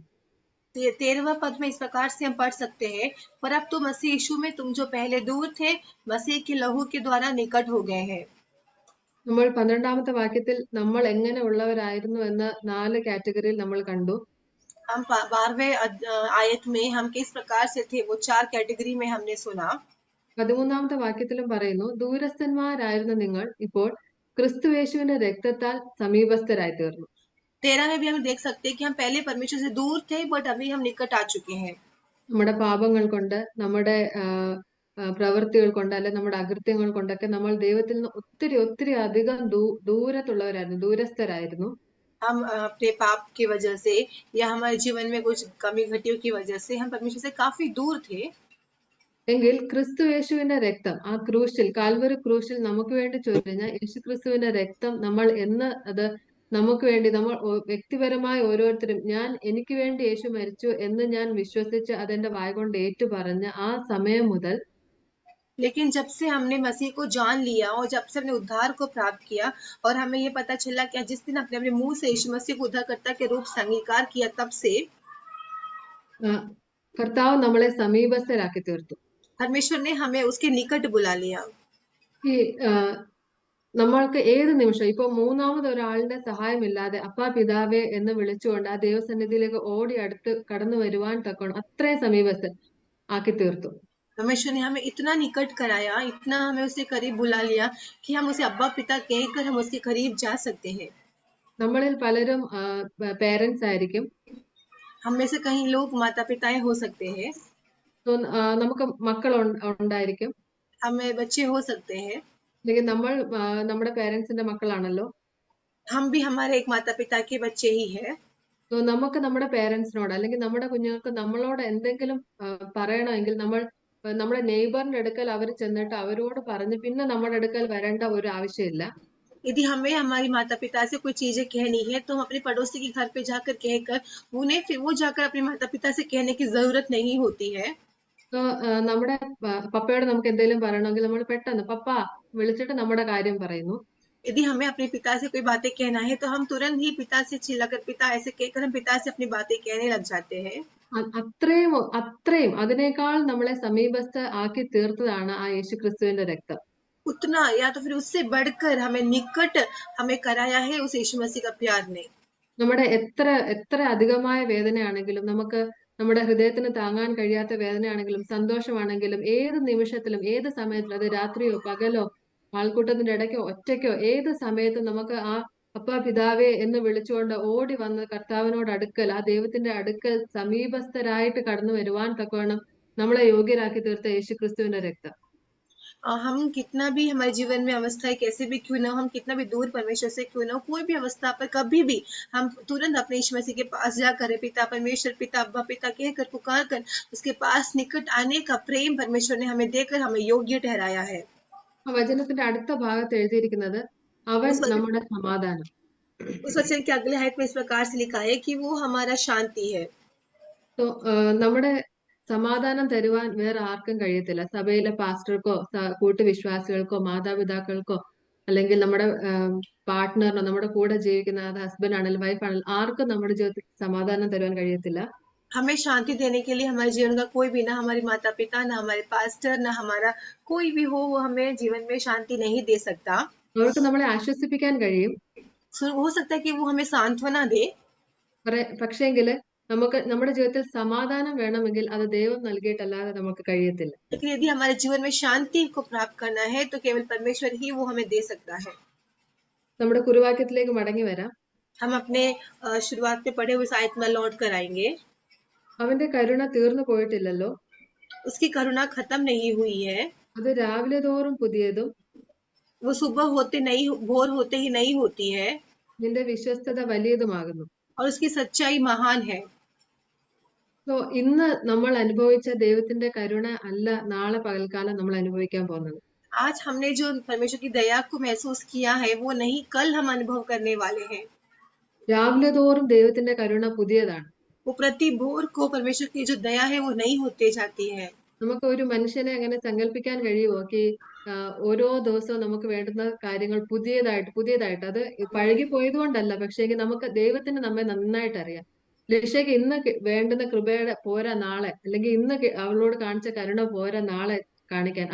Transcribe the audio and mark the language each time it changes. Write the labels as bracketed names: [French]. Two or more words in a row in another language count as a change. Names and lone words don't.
[Hindi] 13वां पद में इस प्रकार से हम पढ़ सकते हैं, पर अब तो मसीह यीशु में तुम जो पहले दूर थे मसीह के लहू के द्वारा निकट हो गए हैं। [Malayalam] നമ്മൾ 12ാമത്തെ വാക്യത്തിൽ നമ്മൾ എങ്ങനെ ഉള്ളവരായിരുന്നു എന്ന 4 കാറ്റഗറിയിൽ നമ്മൾ കണ്ടു. [Hindi] हम 12वें आयत में हम किस प्रकार से थे वो 4 कैटेगरी में हमने सुना। [Malayalam] 13ാമത്തെ വാക്യത്തിലും പറയുന്നു, ദൂരസ്ഥന്മാരായിരുന്ന നിങ്ങൾ ഇപ്പോൾ ക്രിസ്തുയേശുവിന്റെ രക്തത്താൽ സമീപസ്ഥരായി തീർന്നു. [Hindi] 13 में भी हम देख सकते हैं कि हम पहले परमेश्वर से दूर थे बट अभी हम निकट आ चुके हैं। [Malayalam] നമ്മുടെ പാപങ്ങൾ കൊണ്ട്, നമ്മുടെ പ്രവൃത്തികൾ കൊണ്ട്, അല്ലെ നമ്മുടെ അകൃത്യങ്ങൾ കൊണ്ടൊക്കെ നമ്മൾ ദൈവത്തിൽ നിന്ന് ഒത്തിരി ഒത്തിരി അധികം ദൂരത്തുള്ളവരായിരുന്നു, ദൂരസ്ഥരായിരുന്നു. [Hindi] हम अपने पाप की वजह से या हमारे जीवन में कुछ कमी घटियों की वजह से हम परमेश्वर से काफी दूर थे। [Malayalam] എങ്കിൽ ക്രിസ്തു യേശുവിന്റെ രക്തം, ആ ക്രൂശിൽ, കാൽവരി ക്രൂശിൽ നമുക്ക് വേണ്ടി ചൊരിഞ്ഞ യേശു ക്രിസ്തുവിന്റെ രക്തം നമ്മൾ എന്ന് അത് നമുക്ക് വേണ്ടി നമ്മൾ വ്യക്തിപരമായി ഓരോരുത്തരും എനിക്ക് വേണ്ടി യേശു മരിച്ചു എന്ന് ഞാൻ വിശ്വസിച്ച് അതെന്റെ വായ കൊണ്ട് ഏറ്റു പറഞ്ഞ ആ സമയം മുതൽ, [Hindi] लेकिन जब से हमने मसीह को जान लिया और जब से हमने उद्धार को प्राप्त किया और हमें ये पता चला कि जिस दिन अपने अपने मुंह से यीशु मसीह को उद्धारकर्ता के रूप से अंगीकार किया, तब से [Malayalam] കർത്താവ് നമ്മളെ സമീപസ്ഥരാക്കി തീർത്തു. [Hindi] परमेश्वर ने हमें उसके निकट बुला लिया। [Malayalam] ഈ നമ്മൾക്ക് ഏത് നിമിഷം ഇപ്പൊ മൂന്നാമത് ഒരാളുടെ സഹായമില്ലാതെ അപ്പാ പിതാവേ എന്ന് വിളിച്ചുകൊണ്ട് ആ ദൈവസന്നിധിയിലേക്ക് ഓടി അടുത്ത് കടന്നു വരുവാൻ തക്കോണം അത്രയും സമീപസ്ഥ ആക്കി തീർത്തു. [Hindi] परमेश्वर ने हमें इतना निकट कराया, इतना हमें उसके करीब बुला लिया कि हम उसे अब्बा पिता कहकर हम उसके करीब जा सकते हैं। [Malayalam] നമ്മളിൽ പലരും പേരൻസ് ആയിരിക്കും. [Hindi] हम में से कई लोग माता पिताएं हो सकते हैं। [Malayalam] നമുക്ക് മക്കൾ ഉണ്ടായിരിക്കും. [Hindi] हमें बच्चे हो सकते हैं। [Malayalam] लेकिन നമ്മൾ നമ്മുടെ പേരൻസിന്റെ മക്കളാണല്ലോ. [Hindi] हम भी हमारे एक माता पिता के बच्चे ही हैं। [Malayalam] നമുക്ക് നമ്മുടെ പേരൻസിനോട് അല്ലെങ്കിൽ നമ്മുടെ കുഞ്ഞുങ്ങൾക്ക് നമ്മളോട് എന്തെങ്കിലും പറയണമെങ്കിൽ നമ്മൾ നമ്മുടെ നെയ്ബറിന്റെ അടുക്കൽ അവർ ചെന്നിട്ട് അവരോട് പറഞ്ഞ് പിന്നെ നമ്മുടെ അടുക്കൽ വരേണ്ട ഒരു ആവശ്യമില്ല. [Hindi] यदि हमें हमारी माता पिता से कोई चीजें कहनी है तो हम अपने पड़ोसी के घर पे जाकर कहकर उन्हें फिर वो जाकर अपने माता पिता से कहने की जरूरत नहीं होती है। [Malayalam] നമ്മുടെ പപ്പയോട് നമുക്ക് എന്തെങ്കിലും പറയണമെങ്കിൽ നമ്മൾ പെട്ടെന്ന് പപ്പ വിളിച്ചിട്ട് നമ്മുടെ കാര്യം പറയുന്നു. [Hindi] यदि हमें अपने पिता से कोई बातें कहना है तो हम तुरंत ही पिता से चिल्लाकर पिता ऐसे कहकर हम पिता से अपनी बातें कहने लग जाते हैं। [Malayalam] അത്രയും അതിനേക്കാൾ നമ്മളെ സമീപസ്ഥ ആക്കി തീർത്തതാണ് ആ യേശു ക്രിസ്തുവിന്റെ രക്തം. [Hindi] उतना या तो फिर उससे बढ़कर हमें निकट हमें कराया है उस यीशु मसीह का प्यार ने। [Malayalam] നമ്മുടെ എത്ര അധികമായ വേദനയാണെങ്കിലും നമുക്ക് നമ്മുടെ ഹൃദയത്തിന് താങ്ങാൻ കഴിയാത്ത വേദനയാണെങ്കിലും സന്തോഷമാണെങ്കിലും ഏത് നിമിഷത്തിലും ഏത് സമയത്തിലും അത് രാത്രിയോ പകലോ ആൾക്കൂട്ടത്തിന്റെ ഇടയ്ക്കോ ഒറ്റയ്ക്കോ ഏത് സമയത്തും നമുക്ക് ആ അപ്പാ പിതാവേ എന്ന് വിളിച്ചുകൊണ്ട് ഓടി വന്ന് കർത്താവിനോട് അടുക്കൽ ആ ദൈവത്തിന്റെ അടുക്കൽ സമീപസ്ഥരായിട്ട് കടന്നു വരുവാൻ തക്കവണ്ണം നമ്മളെ യോഗ്യരാക്കി തീർത്ത യേശുക്രിസ്തുവിന്റെ രക്തം. [Hindi] हम कितना भी हमारे जीवन में अवस्थाएं कैसे भी क्यों ना हो, हम कितना भी दूर परमेश्वर से क्यों ना हो, कोई भी अवस्था पर कभी भी हम तुरंत अपने यीशु मसीह के पास जाकर पिता परमेश्वर, पिता अब्बा, पिता कहकर पुकार कर उसके पास निकट आने का प्रेम परमेश्वर ने हमें देकर हमें योग्य ठहराया है। [Malayalam] ആ വചനത്തിന്റെ അടുത്ത ഭാഗത്ത് എഴുതിയിരിക്കുന്നത് അവൻ [Hindi] उस वचन [Malayalam] നമ്മുടെ സമാധാനം. [Hindi] उस वचन के अगले आयत में इस प्रकार से लिखा है कि वो हमारा शांति है। [Malayalam] So, നമ്മുടെ സമാധാനം തരുവാൻ വേറെ ആർക്കും കഴിയത്തില്ല. സഭയിലെ പാസ്റ്റർക്കോ കൂട്ടുവിശ്വാസികൾക്കോ മാതാപിതാക്കൾക്കോ അല്ലെങ്കിൽ നമ്മുടെ പാർട്ട്ണറിനോ നമ്മുടെ കൂടെ ജീവിക്കുന്ന അത് ഹസ്ബൻഡ് ആണെങ്കിലും വൈഫ് ആണെങ്കിലും ആർക്കും നമ്മുടെ ജീവിതത്തിൽ സമാധാനം തരുവാൻ കഴിയത്തില്ല. [Hindi] हमें शांति देने के लिए हमारे जीवन का कोई भी, ना हमारे माता पिता, ना हमारे पास्टर, ना हमारा कोई भी हो, वो हमें जीवन में शांति नहीं दे सकता। [Malayalam] അവർക്ക് നമ്മളെ ആശ്വസിപ്പിക്കാൻ കഴിയും. [Hindi] हो सकता है कि वो हमें सांत्वना दे, [Malayalam] പക്ഷേങ്കിൽ നമുക്ക് നമ്മുടെ ജീവിതത്തിൽ സമാധാനം വേണമെങ്കിൽ അത് ദൈവം നൽകിയിട്ടല്ലാതെ നമുക്ക് കഴിയത്തില്ല. [Hindi] लेकिन यदि हमारे जीवन में शांति को प्राप्त करना है तो केवल परमेश्वर ही वो हमें दे सकता है। [Malayalam] നമ്മുടെ കുറുവാക്യത്തിലേക്ക് മടങ്ങി വരാം. [Hindi] हम अपने शुरुआत में पढ़े हुए आयत में लौट कर आएंगे। [Malayalam] അവന്റെ കരുണ തീർന്നു പോയിട്ടില്ലല്ലോ, [Hindi] उसकी करुणा खत्म नहीं हुई है, [Malayalam] അത് രാവിലെ തോറും പുതിയതും [Hindi] वो सुबह होते नहीं, भोर होते ही नहीं होती है, [Malayalam] നിന്റെ വിശ്വസ്തത വലിയതുമാകുന്നു. [Hindi] और उसकी सच्चाई महान है। [Malayalam] സോ ഇന്ന് നമ്മൾ അനുഭവിച്ച ദൈവത്തിന്റെ കരുണ അല്ല നാളെ പകൽക്കാലം നമ്മൾ അനുഭവിക്കാൻ പോകുന്നത്. [Hindi] आज हमने जो परमेश्वर की दया को महसूस किया है वो नहीं कल हम अनुभव करने वाले हैं। [Malayalam] രാവിലെ തോറും ദൈവത്തിന്റെ കരുണ പുതിയതാണ്. [Hindi] वो प्रति भोर को परमेश्वर की जो दया है वो नहीं होते जाती है। [Malayalam] നമുക്ക് ഒരു മനുഷ്യനെ അങ്ങനെ സങ്കല്പിക്കാൻ കഴിയുമോ ഓരോ ദിവസവും നമുക്ക് വേണ്ടുന്ന കാര്യങ്ങൾ പുതിയതായിട്ട് അത് പഴകിപ്പോയത് കൊണ്ടല്ല, പക്ഷേ നമുക്ക് ദൈവത്തിന് നമ്മെ നന്നായിട്ട് അറിയാം. ലിഷയ്ക്ക് ഇന്ന് വേണ്ടുന്ന കൃപയുടെ പോരാ നാളെ, അല്ലെങ്കിൽ ഇന്ന് അവളോട് കാണിച്ച കരുണ പോരാ നാളെ കാണിക്കാൻ.